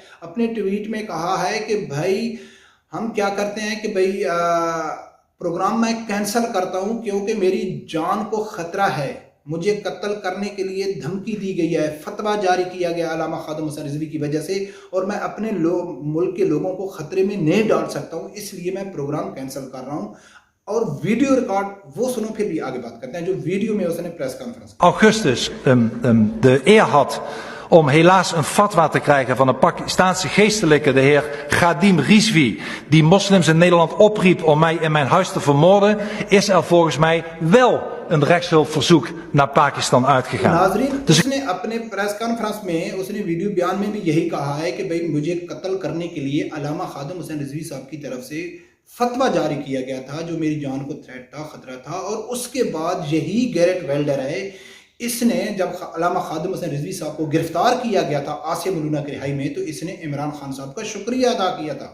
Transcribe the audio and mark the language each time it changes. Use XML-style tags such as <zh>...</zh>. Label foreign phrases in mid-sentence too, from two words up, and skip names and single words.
<ur>اپنے ٹویٹ میں کہا ہے کہ بھائی ہم کیا کرتے ہیں کہ بھائی پروگرام میں کینسل کرتا ہوں کیونکہ میری جان کو خطرہ ہے، مجھے قتل کرنے کے لیے دھمکی دی گئی ہے، فتویٰ جاری کیا گیا علامہ خادم حسین رضوی کی وجہ سے، اور میں اپنے ملک کے لوگوں کو خطرے میں نہیں ڈال سکتا ہوں، اس لیے میں</ur> <en>program cancel</en> <ur>کر رہا ہوں. اور</ur> <en>video record</en> <ur>وہ سنو، پھر بھی آگے بات کرتے ہیں. جو ویڈیو میں اس نے</ur> <en>press conference</en> <nl>augustus de eer had om helaas een fatwa te krijgen van een Pakistaanse geestelijke, de heer Ghadim Rizvi, die moslims in Nederland opriep om mij in mijn huis te vermoorden, is er volgens mij wel een rechtshulpverzoek naar Pakistan uitgegaan.</nl> <ur>ناظرین، اس نے اپنے</ur> <en>press conference</en> <ur>میں اس نے ویڈیو بیان میں بھی یہی کہا ہے کہ بھائی مجھے قتل کرنے کے لیے علامہ خادم حسین رضوی صاحب کی طرف سے فتویٰ جاری کیا گیا تھا جو میری جان کو تھریٹ تھا، خطرہ تھا. اور اس کے بعد یہی گیرٹ ویلڈر ہے، اس نے جب علامہ خادم حسین رضوی صاحب کو گرفتار کیا گیا تھا آسیہ ملونہ کی رہائی میں، تو اس نے عمران خان صاحب کا شکریہ ادا کیا تھا.</ur>